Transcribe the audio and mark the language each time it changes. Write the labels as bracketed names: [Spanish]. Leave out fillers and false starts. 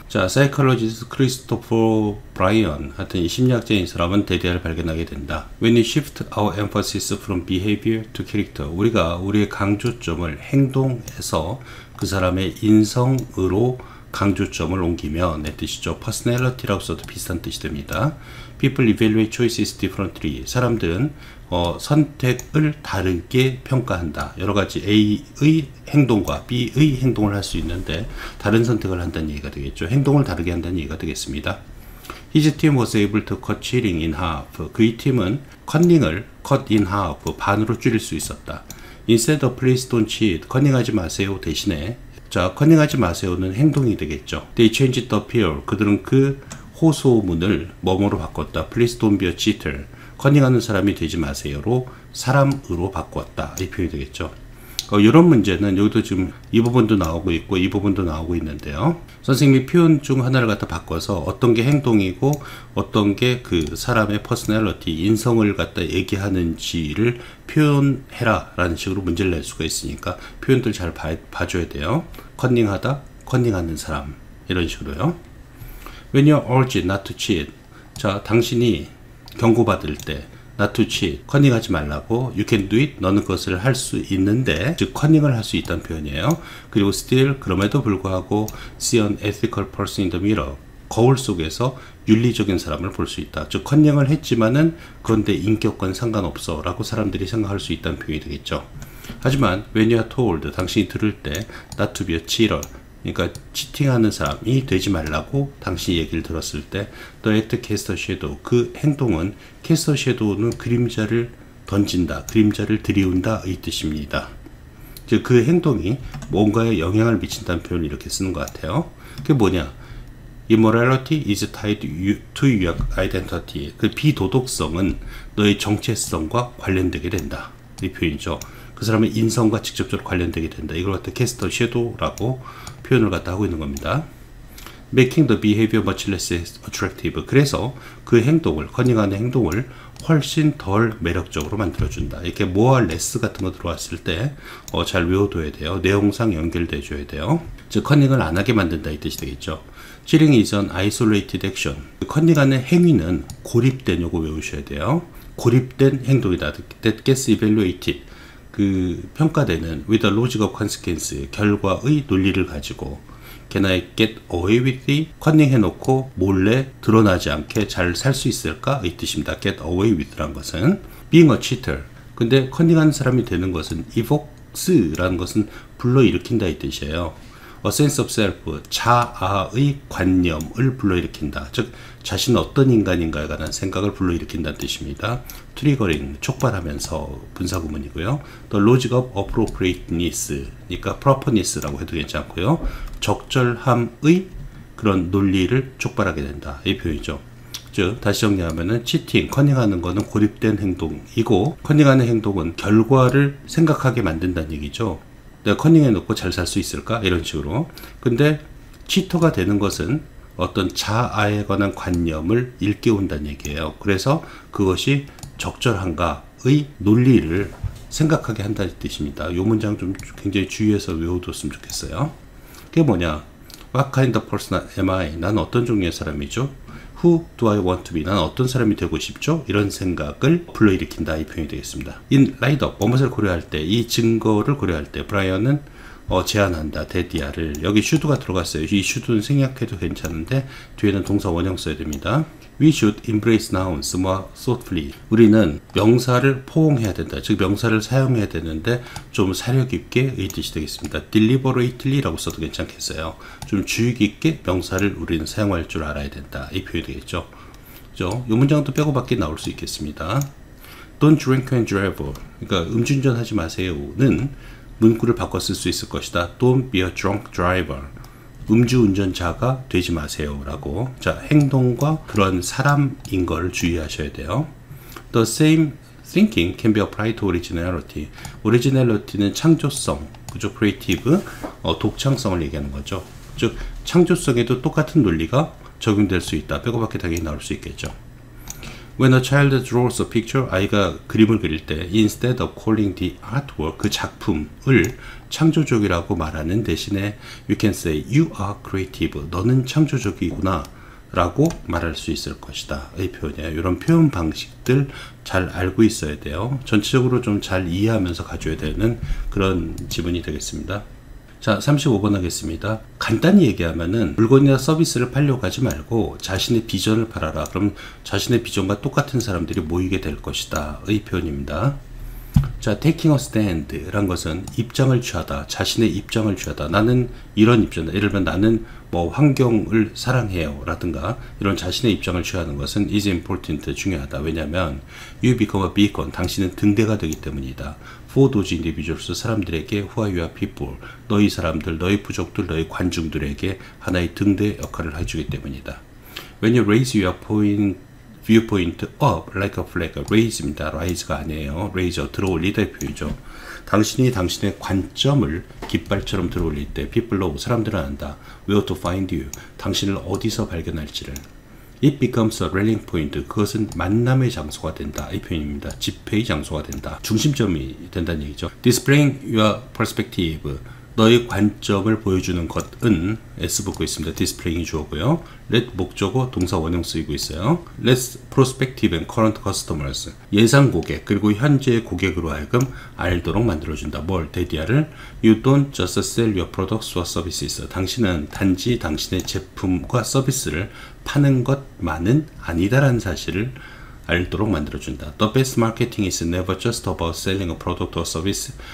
[Korean] 자, 사이콜로지스트 크리스토퍼 브라이언, 하여튼 이 심리학자인 사람은 대대를 발견하게 된다. [English] When we shift our emphasis from behavior to character, [Korean] 우리가 우리의 강조점을 행동에서 그 사람의 인성으로 강조점을 옮기면 내 뜻이죠. personality라고 써도 비슷한 뜻이 됩니다. [English] People evaluate choices differently. [Korean] 사람들은 선택을 다르게 평가한다. 여러가지 A의 행동과 B의 행동을 할 수 있는데 다른 선택을 한다는 얘기가 되겠죠. 행동을 다르게 한다는 얘기가 되겠습니다. [English] His team was able to cut cheating in half. [Korean] 그의 팀은 커닝을 [English] cut in half, [Korean] 반으로 줄일 수 있었다. [English] Instead of please don't cheat, [Korean] 커닝하지 마세요 대신에, 자, 커닝하지 마세요는 행동이 되겠죠. [English] They changed the appeal. [Korean] 그들은 그 호소문을 뭐뭐로 바꿨다. [English] Please don't be a cheater. [Korean] 커닝하는 사람이 되지 마세요로 사람으로 바꿨다. 이 표현이 되겠죠. 이런 문제는 여기도 지금 이 부분도 나오고 있고 이 부분도 나오고 있는데요. 선생님이 표현 중 하나를 갖다 바꿔서 어떤 게 행동이고 어떤 게 그 사람의 퍼스널리티, 인성을 갖다 얘기하는지를 표현해라 라는 식으로 문제를 낼 수가 있으니까 표현들 잘 봐줘야 돼요. 커닝하다, 커닝하는 사람, 이런 식으로요. [English] When you're urged not to cheat, [Korean] 자, 당신이 경고받을 때 [English] not to cheat, [Korean] 커닝하지 말라고. [English] You can do it, [Korean] 너는 그것을 할 수 있는데, 즉 커닝을 할 수 있다는 표현이에요. 그리고 still, 그럼에도 불구하고 [English] see an ethical person in the mirror, [Korean] 거울 속에서 윤리적인 사람을 볼 수 있다. 즉 커닝을 했지만은 그런데 인격과는 상관없어 라고 사람들이 생각할 수 있다는 표현이 되겠죠. 하지만 [English] when you are told, [Korean] 당신이 들을 때 [English] not to be a cheater, [Korean] 그러니까 치팅하는 사람이 되지 말라고 당신이 얘기를 들었을 때 [English] the act cast a shadow, [Korean] 그 행동은 [English] cast a shadow [Korean] 는 그림자를 던진다, 그림자를 들이운다 이 뜻입니다. 즉 그 행동이 뭔가에 영향을 미친다는 표현을 이렇게 쓰는 것 같아요. 그게 뭐냐? [English] Immorality is tied to your identity. [Korean] 그 비도덕성은 너의 정체성과 관련되게 된다. 이 표현이죠. 그 사람의 인성과 직접적으로 관련되게 된다. 이걸 갖다 [English] cast a shadow [Korean] 라고 표현을 갖다 하고 있는 겁니다. [English] Making the behavior much less attractive. [Korean] 그래서 그 행동을, 커닝하는 행동을 훨씬 덜 매력적으로 만들어준다. 이렇게 more와 less 같은 거 들어왔을 때 잘 외워둬야 돼요. 내용상 연결돼 줘야 돼요. 즉 커닝을 안 하게 만든다 이 뜻이 되겠죠. [English] Cheating is an isolated action. [Korean] 커닝하는 행위는 고립된 요거 외우셔야 돼요. 고립된 행동이다. [English] That gets evaluated. [Korean] 그 평가되는 [English] with a logic of consequence. [Korean] 결과의 논리를 가지고 [English] Can I get away with it? [Korean] 커닝 해놓고 몰래 드러나지 않게 잘 살 수 있을까? 이 뜻입니다. [English] Get away with [Korean] 라는 것은 [English] being a cheater. [Korean] 근데 커닝하는 사람이 되는 것은 evokes라는 것은 불러일으킨다 이 뜻이에요. [English] A sense of self, [Korean] 자아의 관념을 불러일으킨다. 즉 자신은 어떤 인간인가에 관한 생각을 불러일으킨다는 뜻입니다. 트리거링, 촉발하면서 분사구문이고요. [English] The logic of appropriateness, [Korean] 그러니까 properness라고 해도 괜찮고요. 적절함의 그런 논리를 촉발하게 된다. 이 표현이죠. 즉 다시 정리하면은 치팅, 커닝하는 것은 고립된 행동이고 커닝하는 행동은 결과를 생각하게 만든다는 얘기죠. 내가 커닝해 놓고 잘 살 수 있을까? 이런 식으로. 근데 치터가 되는 것은 어떤 자아에 관한 관념을 일깨운다는 얘기예요. 그래서 그것이 적절한가의 논리를 생각하게 한다는 뜻입니다. 이 문장 좀 굉장히 주의해서 외워뒀으면 좋겠어요. 그게 뭐냐? [English] What kind of person am I? [Korean] 난 어떤 종류의 사람이죠? [English] Who do I want to be? [Korean] 난 어떤 사람이 되고 싶죠? 이런 생각을 불러일으킨다 이 표현이 되겠습니다. In light of, 무엇을 고려할 때, 이 증거를 고려할 때 브라이언은 제안한다, 데디아를. 여기 should가 들어갔어요. 이 should는 생략해도 괜찮은데 뒤에는 동사 원형 써야 됩니다. [English] We should embrace nouns more thoughtfully. [Korean] 우리는 명사를 포옹해야 된다. 즉 명사를 사용해야 되는데 좀 사려 깊게 이 뜻이 되겠습니다. deliberately라고 써도 괜찮겠어요. 좀 주의 깊게 명사를 우리는 사용할 줄 알아야 된다. 이 표현이 되겠죠. 그죠? 이 문장도 빼고 밖에 나올 수 있겠습니다. [English] Don't drink and drive. [Korean] 그러니까 음주운전 하지 마세요는 문구를 바꿔 쓸 수 있을 것이다. [English] Don't be a drunk driver. [Korean] 음주운전자가 되지 마세요 라고. 자, 행동과 그런 사람인 걸 주의하셔야 돼요. [English] The same thinking can be applied to originality. [Korean] Originality는 창조성, 그죠? creative, 독창성을 얘기하는 거죠. 즉 창조성에도 똑같은 논리가 적용될 수 있다. 빼고 밖에 당연히 나올 수 있겠죠. [English] When a child draws a picture, [Korean] 아이가 그림을 그릴 때 [English] instead of calling the artwork, [Korean] 그 작품을 창조적이라고 말하는 대신에 [English] you can say you are creative. [Korean] 너는 창조적이구나 라고 말할 수 있을 것이다. 이 표현이에요. 이런 표현 방식들 잘 알고 있어야 돼요. 전체적으로 좀 잘 이해하면서 가져야 되는 그런 지문이 되겠습니다. 자, 35번 하겠습니다. 간단히 얘기하면은 물건이나 서비스를 팔려고 하지 말고 자신의 비전을 팔아라. 그럼 자신의 비전과 똑같은 사람들이 모이게 될 것이다. 의 표현입니다. 자, taking a stand 란 것은 입장을 취하다. 자신의 입장을 취하다. 나는 이런 입장이다. 예를 들면 나는 뭐 환경을 사랑해요 라든가 이런 자신의 입장을 취하는 것은 [English] is important, [Korean] 중요하다. 왜냐하면 [English] you become a beacon, [Korean] 당신은 등대가 되기 때문이다. [English] for those individuals, [Korean] 사람들에게 [English] who are your people, [Korean] 너희 사람들, 너희 부족들, 너희 관중들에게 하나의 등대 역할을 해주기 때문이다. [English] When you raise your viewpoint up like a flag, [Korean] raise입니다. rise가 아니에요. raise, 들어올리다의 표현이죠. 당신이 당신의 관점을 깃발처럼 들어올릴 때 [English] people know, [Korean] 사람들은 안다. [English] where to find you, [Korean] 당신을 어디서 발견할지를. [English] It becomes a rallying point, [Korean] 그것은 만남의 장소가 된다. 이 표현입니다. 집회의 장소가 된다. 중심점이 된다는 얘기죠. [English] Displaying your perspective, [Korean] 너의 관점을 보여주는 것은 S 붙고 있습니다. displaying이 주어고요. let 목적어 동사 원형 쓰이고 있어요. [English] let's prospective and current customers, [Korean] 예상 고객 그리고 현재 고객으로 하여금 알도록 만들어준다. 뭘? 데디아를. [English] You don't just sell your products or services, [Korean] 당신은 단지 당신의 제품과 서비스를 파는 것만은 아니다라는 사실을 알도록 만들어준다. [English] The best marketing is never just about selling a product or service.